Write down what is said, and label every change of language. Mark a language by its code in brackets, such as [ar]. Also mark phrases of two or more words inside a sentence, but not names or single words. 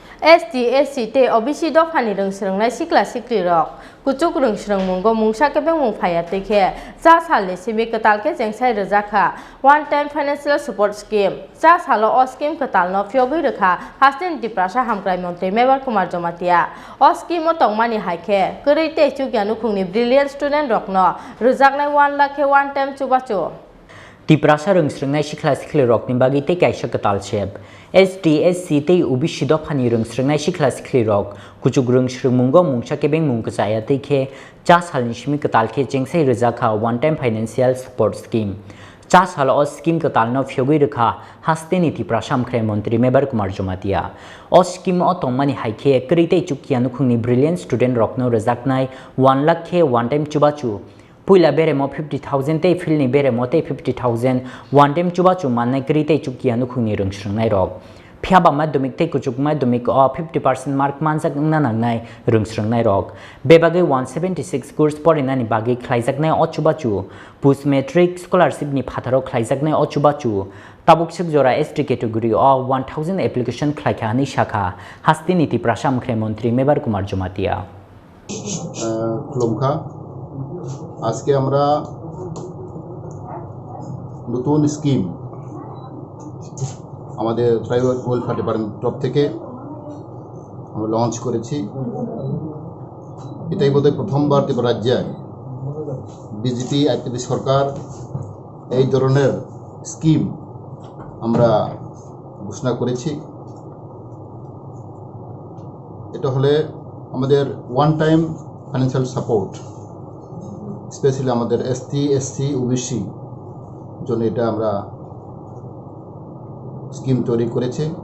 [trp] ST SC te OBC dofani rungsrungnai sikla sikri rok kuchuk rungsrung mungo mungsa kebeng mungphaya tekhe cha salni simi Kwtal ke Chengsai Rwjakha [en] one time financial support scheme [trp] cha salo o scheme Kwtal no fyogui rekha hastin Tripura hamkrai Mantri Mevar Kumar Jamatia o scheme o tongmani haikhe kwrwi te chugyanu khungni [en] brilliant student [trp] rok no Rwjaknai 1 lakh ke [en] one time [trp] chubachu Tripura rungsrungnai sikla sikli rok ni bagi te kaisa Kwtal chep SDSC te OBC dofani rungsrungnai sikla sikli rok kuchuk rungsrung mungo mungsa kebeng mungkachaya te khe cha salni simi Kwtal ke Chengsai Rwjakha [en] one time financial support scheme [trp] cha salo o scheme Kwtal no fyogui rekha hasteni Tripura hamkrai Mantri Mevar Kumar Jamatia o scheme o tongmani haikhe krite chukya nukhungni [en] brilliant student [trp] rok no Rwjaknai 1 lakh ke [en] one time [trp] chubachu Puila beremo 50,000 te filni beremo te 50,000 [en] one time [trp] chubachu mannai krite chukya nukhungni rungsrungnai rok phiaba madhyamik te kuchuk madhyamik o 50% mark manjak ngna nangnai rungsrungnai rok bebage 176 course porinani bagi khlaijaknai o chubachu [en] post matric scholarship [trp] ni phatharo khlaijaknai o chubachu tabuk jora [en] ST category [trp] o 1000 application khlaikani shakha hastini Tripura hamkrai Mantri Mevar Kumar Jamatia [bn] খুলুমখা আজকে আমরা নতুন স্কিম আমাদের [en] tribal welfare department [bn] তরফ থেকে আমরা লঞ্চ করেছি এটাই বোধহয় প্রথমবার ত্রিপুরা রাজ্যে বিজেপি আইপিপি সরকার এই ধরনের স্কিম আমরা ঘোষণা করেছি এটা হলে আমাদের [en] one time financial support [bn] স্পেশালি আমাদের ST SC OBC জন্য এটা আমরা স্কিম তৈরি করেছি